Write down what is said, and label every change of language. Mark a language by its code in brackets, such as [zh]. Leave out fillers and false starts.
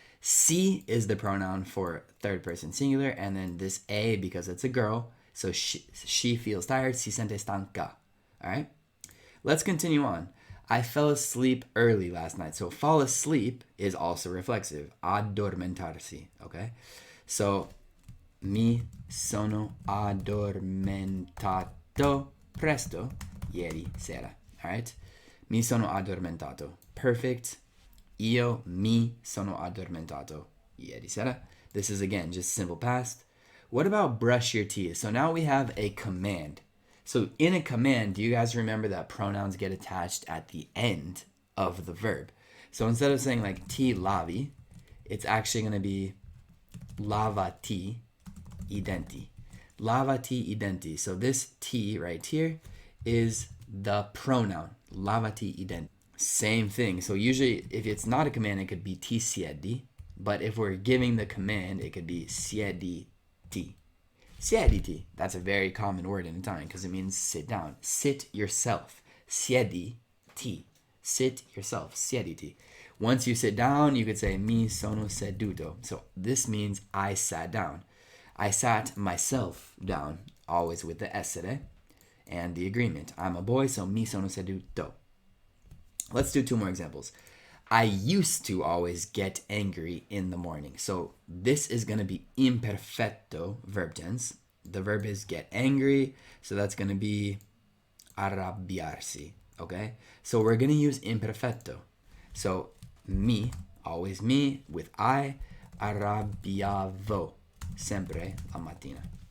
[en] Si is the pronoun for third person singular, and then this A because it's a girl. So she feels tired, [it] si sente stanca. [en] All right? Let's continue on. I fell asleep early last night. So fall asleep is also reflexive. [it] Addormentarsi, okay? So mi sono addormentato presto ieri sera. All right? Mi sono addormentato. Perfect. Io mi sono addormentato ieri sera. [en] This is, again, just simple past. What about brush your teeth? So now we have a command. So in a command, do you guys remember that pronouns get attached at the end of the verb? So instead of saying like [it] ti lavi, [en] it's actually going to be [it] lavati I denti. Lavati I denti. [en] So this ti right here is the pronoun. Lavati I denti. Same thing. So usually if it's not a command, it could be [it] ti siedi. [en] But if we're giving the command, it could be siediti. Siediti. That's a very common word in Italian because it means sit down. Sit yourself. Siediti. Sit yourself. Siediti. Once you sit down, you could say [it] mi sono seduto. [en] So this means I sat down. I sat myself down, always with the essere and the agreement. I'm a boy, so [it] mi sono seduto. [en] Let's do 2 more examples. I used to always get angry in the morning. So this is going to be imperfetto verb tense. The verb is get angry, so that's going to be arrabbiarsi, okay? So we're going to use imperfetto. So mi, always me, with I, [it] arrabbiavo, sempre la mattina.